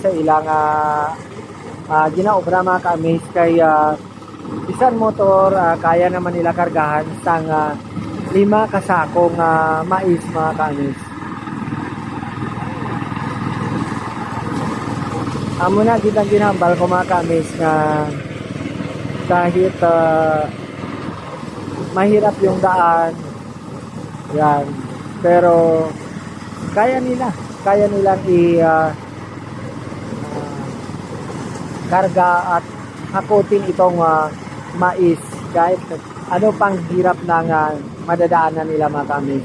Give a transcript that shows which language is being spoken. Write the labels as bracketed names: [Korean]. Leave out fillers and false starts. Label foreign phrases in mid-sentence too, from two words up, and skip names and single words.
[Hiligaynon] sa ilang ginaobra mga ka-amaze kay isang motor kaya naman nila kargahan sang 5 kasakong mais mga ka-amaze. Amo na kitang ginambal ko mga ka-amaze nga [Filipino] kahit mahirap yung daan yan, pero kaya nilang karga at hakutin itong mais kahit ano pang hirap ng madadaanan nila mga ka-amaze.